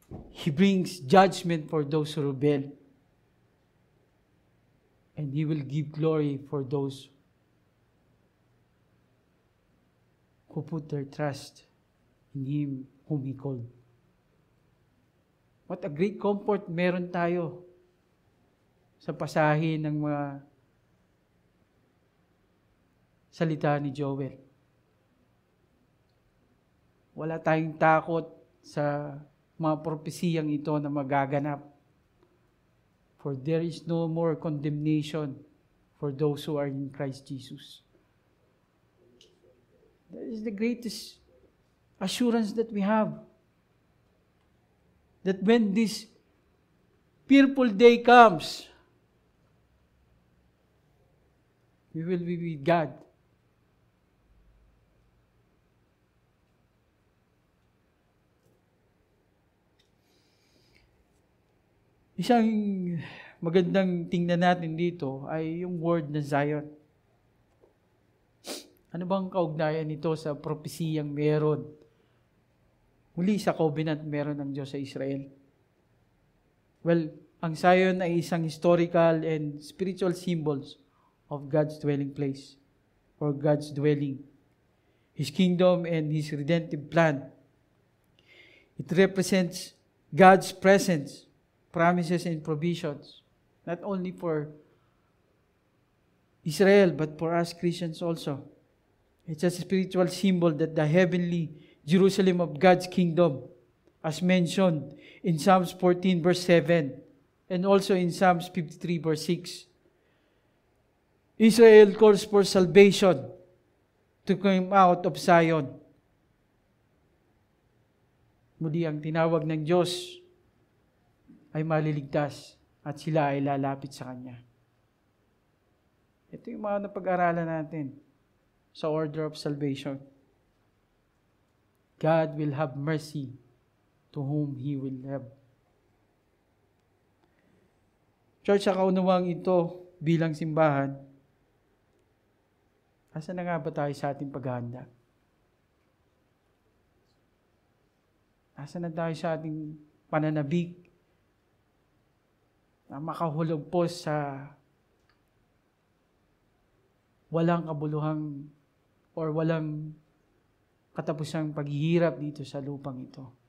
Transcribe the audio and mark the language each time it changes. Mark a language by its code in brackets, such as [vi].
[en] He brings judgment for those who rebel. And He will give glory for those who put their trust in Him whom He called. What a great comfort [tl] meron tayo sa pasahe ng mga salita ni Joel. Wala tayong takot sa mga propesiyang ito na magaganap. [en] For there is no more condemnation for those who are in Christ Jesus. That is the greatest assurance that we have. That when this fearful day comes, we will be with God. [tl] Isang magandang tingnan natin dito ay yung word na Zion. Ano bang kaugnayan nito sa propesiyang meron? Muli sa covenant meron ng Diyos sa Israel. [en] Well, [tl] ang Zion ay isang [en] historical and spiritual symbols of God's dwelling place or God's dwelling, His kingdom and His redemptive plan. It represents God's presence, promises and provisions, not only for Israel, but for us Christians also. It's a spiritual symbol that the heavenly Jerusalem of God's kingdom, as mentioned in Psalms 14 verse 7, and also in Psalms 53 verse 6. Israel calls for salvation to come out of Zion. [tl] Muli ang tinawag ng Diyos ay maliligtas at sila ay lalapit sa Kanya. Ito yung mga napag-aralan natin sa order of salvation. [en] God will have mercy to whom He will have. [tl] Church, sa kaunawang ito bilang simbahan, asa na nga ba tayo sa ating paghahanda? Asa na tayo sa ating pananabik na makahulog po sa walang kabuluhang or walang katapusang paghihirap dito sa lupang ito.